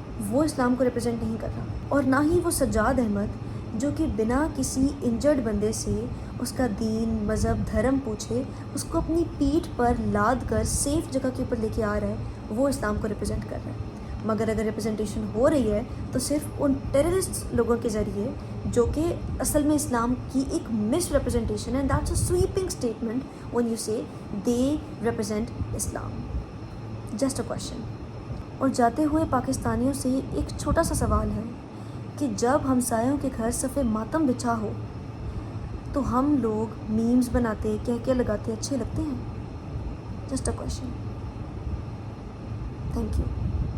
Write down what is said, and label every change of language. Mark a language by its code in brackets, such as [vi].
[ur] وہ اسلام کو ریپرزینٹ نہیں کر رہا, اور نہ ہی وہ سجاد احمد جو کہ بنا کسی انجرڈ بندے سے اس کا دین, مذہب, دھرم پوچھے اس کو اپنی پیٹھ پر لاد کر سیف جگہ کے اوپر لے کے آ رہا ہے, وہ اسلام کو ریپرزینٹ کر رہا ہے. مگر اگر ریپرزنٹیشن ہو رہی ہے تو صرف ان ٹیررسٹ لوگوں کے ذریعے جو کہ اصل میں اسلام کی ایک مس ریپرزنٹیشن ہے. [en] That's a sweeping statement when you say they represent Islam. Just a question. [ur] اور جاتے ہوئے پاکستانیوں سے ایک چھوٹا سا سوال ہے کہ جب ہمسایوں کے گھر صف ماتم بچھا ہو تو ہم لوگ میمز بناتے, کہہ لگاتے اچھے لگتے ہیں؟ [en] Just a question. Thank you.